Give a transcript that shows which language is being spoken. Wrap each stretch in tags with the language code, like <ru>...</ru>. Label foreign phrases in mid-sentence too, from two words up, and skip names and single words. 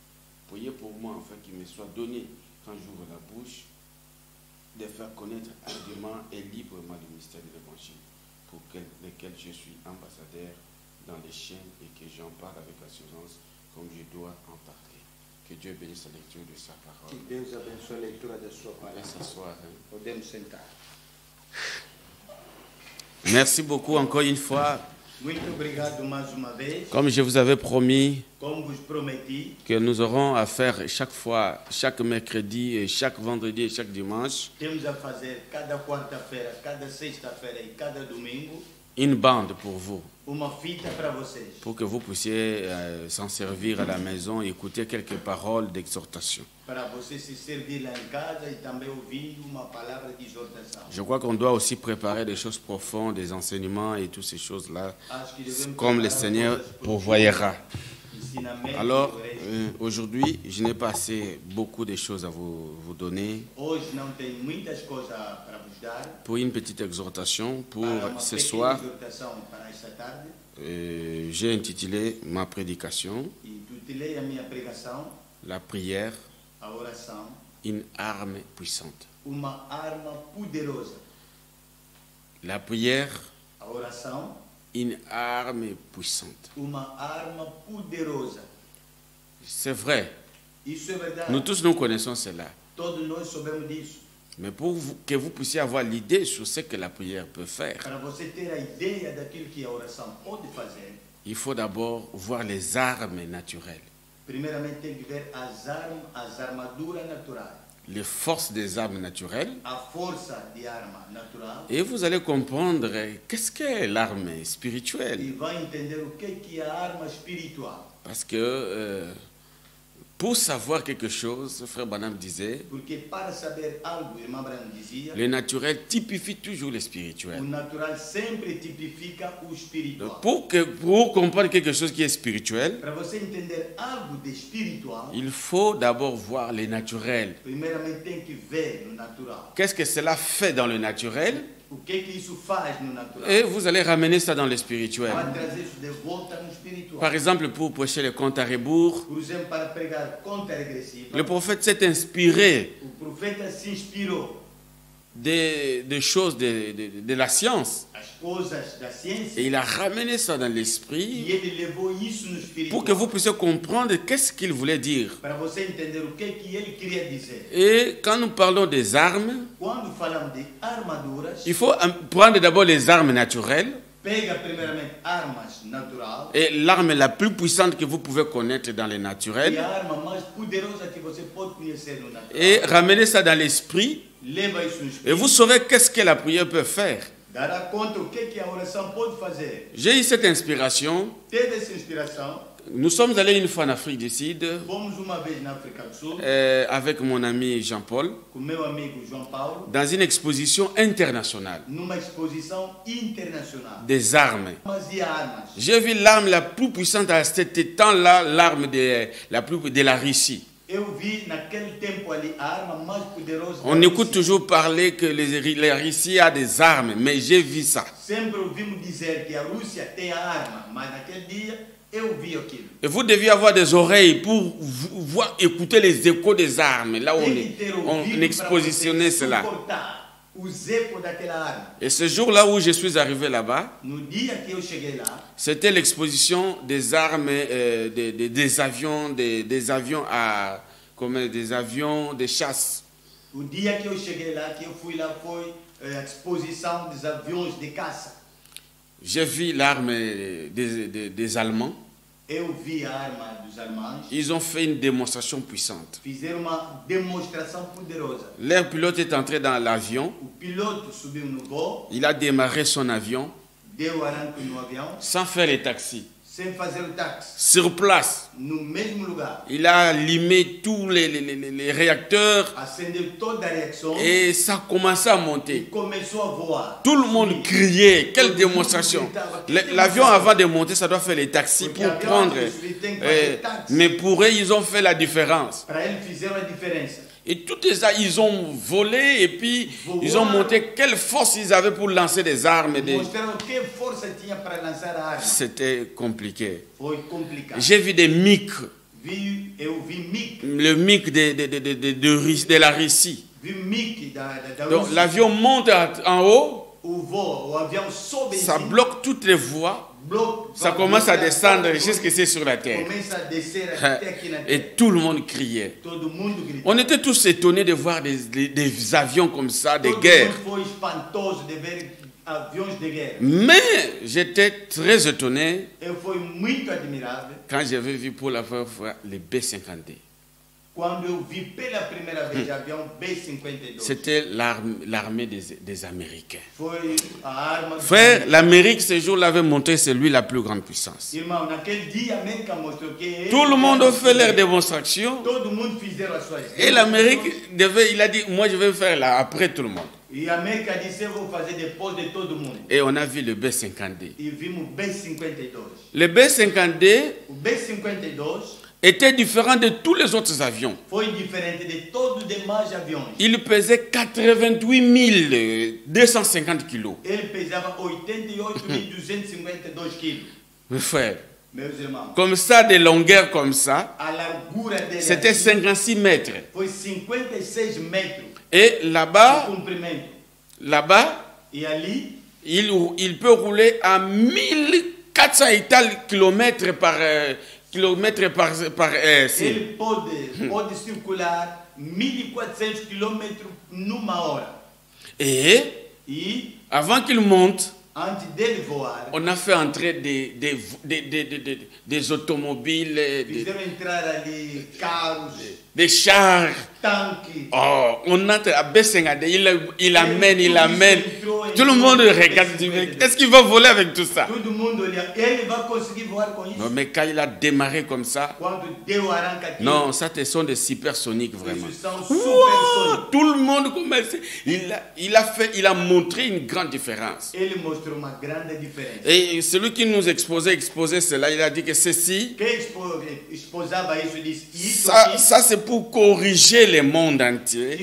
<fr>Priez pour moi afin qu'il me soit donné, quand j'ouvre la bouche, de faire connaître ardument et librement le mystère de l'Évangile, pour lequel je suis ambassadeur dans les chaînes et que j'en parle avec assurance comme je dois en parler. Que Dieu bénisse la lecture de sa parole.</fr> <pt>Que Deus abençoe a leitura da sua</pt> <fr>On va</fr> <pt>palavra.</pt> <fr>s'asseoir.</fr> <pt>Podemos sentar.</pt> <fr>Merci beaucoup encore une fois.</fr> <pt>Muito obrigado mais uma vez.</pt> <fr>Comme je vous avais promis</fr> <pt>Como vos prometi,</pt> <fr>que nous aurons à faire chaque fois, chaque mercredi, et chaque vendredi et chaque dimanche,</fr> <pt>temos a fazer cada quarta-feira, cada sexta-feira e cada domingo</pt> <fr>une bande pour vous,</fr> <pt>uma fita para vocês.</pt> <fr>pour que vous puissiez s'en servir à la maison et écouter quelques paroles d'exhortation.</fr> <pt>Para você se servir lá em casa e também ouvindo uma palavra de exortação.</pt> <fr>Je crois qu'on doit aussi préparer des choses profondes, des enseignements et toutes ces choses-là,</fr> <pt>Acho que devemos</pt> <fr>comme le</fr> <pt>preparar</pt> <fr>Seigneur</fr> <pt>coisas</pt> <fr>pourvoyera.</fr> <pt>ensinamentos</pt> <fr>Alors,</fr> <pt>por aí.</pt> <fr>aujourd'hui, je n'ai pas assez beaucoup de choses à vous donner.</fr> <pt>Hoje não tenho muitas coisas para vos dar.</pt> <fr>Pour une petite exhortation, pour</fr> <pt>Para uma</pt> <fr>ce</fr> <pt>pequena</pt> <fr>soir,</fr> <pt>exortação para esta tarde.</pt> <fr>j'ai intitulé ma prédication</fr> <pt>E tutelei a minha pregação,</pt> <fr>La prière,</fr> <pt>a oração,</pt> <fr>une arme puissante.</fr> <pt>uma arma poderosa.</pt> <fr>La prière,</fr> <pt>A oração,</pt> <fr>une arme puissante.</fr> <pt>uma arma poderosa.</pt> <fr>C'est vrai,</fr> <pt>Isso é verdade.</pt> <fr>nous tous nous connaissons cela.</fr> <pt>Todos nós sabemos disso.</pt> <fr>Mais que vous puissiez avoir l'idée sur ce que la prière peut faire,</fr> <pt>Para você ter a ideia daquilo que a oração pode fazer,</pt> <fr>il faut d'abord voir les armes naturelles,</fr> <pt>primeiramente tem que ver as armaduras naturais.</pt> <fr>les forces des armes naturelles.</fr> <pt>A força de arma natural.</pt> <fr>Et vous allez comprendre qu'est-ce qu'est l'arme</fr> <pt>E</pt> <fr>spirituelle.</fr> <pt>vai entender o que é a arma espiritual.</pt> <fr>Parce que pour savoir quelque chose, frère Branham disait,</fr> <pt>Porque para saber algo, irmã Branham dizia,</pt> <fr>le naturel typifie toujours le</fr> <pt>o</pt> <fr>spirituel.</fr> <pt>natural sempre tipifica o espiritual.</pt> <fr>Donc, pour comprendre quelque chose qui est spirituel,</fr> <pt>Para você entender algo de espiritual,</pt> <fr>il faut d'abord voir le naturel.</fr> <pt>primeiramente tem que ver no natural.</pt> <fr>Qu'est-ce que cela fait dans le naturel?</fr> <pt>O que isso faz no natural?</pt> <fr>Et vous allez ramener ça dans le spirituel.</fr> <pt>Vai trazer isso de volta no espiritual.</pt> <fr>Par exemple, pour prêcher le compte à rebours,</fr> <pt>Por exemplo, para pregar conta regressiva,</pt> <fr>le prophète s'est inspiré</fr> <pt>o profeta se inspirou</pt> <fr>des choses de la science.</fr> <pt>as coisas da ciência</pt> <fr>Et il a ramené ça dans</fr> <pt>e</pt> <fr>l'esprit</fr> <pt>ele levou isso no espiritual.</pt> <fr>pour que vous puissiez comprendre qu'est-ce qu'il voulait dire.</fr> <pt>Para você entender o que ele queria dizer.</pt> <fr>Et quand nous parlons des armes,</fr> <pt>Quando falamos de armaduras,</pt> <fr>il faut prendre d'abord les armes naturelles.</fr> <pt>pega primeiramente armas naturais</pt> <fr>Et l'arme la plus puissante que vous pouvez connaître dans les</fr> <pt>e</pt> <fr>naturels.</fr> <pt>a arma mais poderosa que você pode conhecer no natural.</pt> <fr>Et ramener ça dans l'esprit.</fr> <pt>Leva isso no</pt> <fr>Et</fr> <pt>espírito.</pt> <fr>vous saurez qu'est-ce que la prière peut faire.</fr> <pt>Dará conta o que a oração pode fazer.</pt> <fr>J'ai eu cette inspiration</fr> <pt>Teve essa inspiração</pt> <fr>nous sommes allés une fois en Afrique du Sud</fr> <pt>Fomos uma vez na África do Sul</pt> <fr>avec mon ami Jean-Paul</fr> <pt>com meu amigo João Paulo</pt> <fr>dans une exposition internationale</fr> <pt>numa exposição internacional.</pt> <fr>des armes.</fr> <pt>Armas e armas.</pt> <fr>J'ai vu l'arme la plus puissante à cet temps-là, l'arme de la Russie.</fr> <pt>Eu vi naquele tempo ali a arma mais poderosa.</pt> <fr>On écoute toujours parler que la Russie a des armes, mais j'ai vu ça.</fr> <pt>Sempre ouvimos dizer que a Rússia tem a arma, mas naquele dia eu vi aquilo.</pt> <fr>Et vous deviez avoir des oreilles pour voir, écouter les échos des armes, là où on expositionnait cela.</fr> <pt>Os ecos daquela arma.</pt> <fr>Et ce jour-là où je suis arrivé là-bas,</fr> <pt>No dia que eu cheguei lá,</pt> <fr>c'était l'exposition des armes, des avions, des avions à, comme des avions de chasse.</fr> <pt>o dia que eu cheguei lá, que eu fui lá, foi a exposição dos aviões de caça.</pt> <fr>J'ai vu l'arme des Allemands.</fr> <pt>Eu vi a arma dos alemães.</pt> <fr>Ils ont fait une démonstration puissante.</fr> <pt>Fizeram uma demonstração poderosa.</pt> <fr>Leur pilote est entré dans l'avion.</fr> <pt>O piloto subiu no voo,</pt> <fr>Il a démarré son avion</fr> <pt>deu arranque no avião,</pt> <fr>sans faire les taxis.</fr> <pt>sem fazer o táxi,</pt> <fr>Sur place,</fr> <pt>no mesmo lugar.</pt> <fr>il a allumé tous les réacteurs</fr> <pt>Acendeu toda a reação</pt> <fr>et ça a commencé à</fr> <pt>e</pt> <fr>monter.</fr> <pt>começou a voar.</pt> <fr>Tout le monde criait. Quelle démonstration! L'avion, avant de monter, ça doit faire les taxis</fr> <pt>Porque</pt> <fr>pour</fr> <pt>avião,</pt> <fr>prendre.</fr> <pt>antes de subir, tem que fazer táxi.</pt> <fr>Mais pour eux, ils ont fait la différence.</fr> <pt>Para eles fizeram a diferença.</pt> <fr>Et tout ça, ils ont volé et puis ils ont montré quelle force ils avaient pour lancer des armes.</fr> <pt>Mostraram que força tinha para lançar a arma.</pt> <fr>C'était compliqué.</fr> <pt>Foi complicado.</pt> <fr>J'ai vu des MiG,</fr> <pt>Eu vi MiG.</pt> <fr>le MiG de la Russie.</fr> <pt>Vi MiG da</pt> <fr>Donc</fr> <pt>Rússia.</pt> <fr>l'avion monte en haut,</fr> <pt>O avião sobe em</pt> <fr>ça</fr> <pt>cima,</pt> <fr>bloque toutes les voies, ça commence à descendre jusqu'ici sur la terre.</fr> <pt>começa a descer até aqui na</pt> <fr>Et</fr> <pt>terra.</pt> <fr>tout le monde criait.</fr> <pt>Todo mundo gritando.</pt> <fr>On était tous étonnés de voir des avions comme ça, de</fr> <pt>Todo</pt> <fr>guerre.</fr> <pt>mundo foi espantoso de ver aviões de guerra.</pt> <fr>Mais j'étais très étonné</fr> <pt>Eu fui muito admirável</pt> <fr>quand j'avais vu pour la première fois les B-52.</fr> <pt>quando eu vi pela primeira vez avião B-52.</pt> <fr>C'était l'armée des Américains.</fr> <pt>Foi a arma do-</pt> <fr>Frère, l'Amérique ce jour-là avait montré c'est lui la plus grande puissance.</fr> <pt>Irmão, naquele dia a América mostrou que ele</pt> <fr>Tout le monde a fait leur démonstration</fr> <pt>Todo mundo fizeram as suas</pt> <fr>et l'Amérique il a dit moi je vais faire là après tout le monde.</fr> <pt>E a América disse eu vou fazer depois de todo mundo.</pt> <fr>Et on a vu le B-52.</fr> <pt>E vimos o B-52.</pt> <fr>Le B-52</fr> <pt>O B-52</pt> <fr>était différent de tous les autres avions.</fr> <pt>foi diferente de todos os demais aviões.</pt> <fr>Il pesait 88 250 kilos.</fr> <pt>Ele pesava 88.252 quilos.</pt> <fr>Mes frères,</fr> <pt>Meus irmãos,</pt> <fr>comme ça, de longueur comme ça,</fr> <pt>a largura dele</pt> <fr>c'était</fr> <pt>aqui</pt> <fr>56 mètres.</fr> <pt>foi 56 metros</pt> <fr>Et</fr> <pt>de</pt> <fr>là-bas,</fr> <pt>comprimento.</pt> <fr>là-bas,</fr> <pt>E ali</pt> <fr>il peut rouler à 1400 et tel kilomètres par si.</fr> <pt>ele pode circular 1.400 quilômetros numa hora.</pt> <fr>Et</fr> <pt>E</pt> <fr>avant qu'il monte,</fr> <pt>antes dele voar,</pt> <fr>on a fait entrer des automobiles,</fr> <pt>fizeram entrar ali carros,</pt> <fr>des chars.</fr> <pt>tanques.</pt> <fr>Oh, on entre à B-52, il amène. Tout le monde regarde, dit, mais est-ce qu'il va voler avec tout ça?</fr> <pt>Todo mundo olha, ele vai conseguir voar com isso?</pt> <fr>Non, mais quand il a démarré comme ça,</fr> <pt>Quando deu arranca aqui,</pt> <fr>non, ça ce sont des supersoniques vraiment.</fr> <pt>isso são Wow, supersônicos.</pt> <fr>tout le monde commence. Il a montré une grande différence.</fr> <pt>Ele mostrou uma grande diferença.</pt> <fr>Et celui qui nous exposait cela, il a dit que ceci,</fr> <pt>Quem esposava isso disse, isso</pt> <fr>ça</fr> <pt>aqui,</pt> <fr>c'est pour corriger le monde entier.</fr>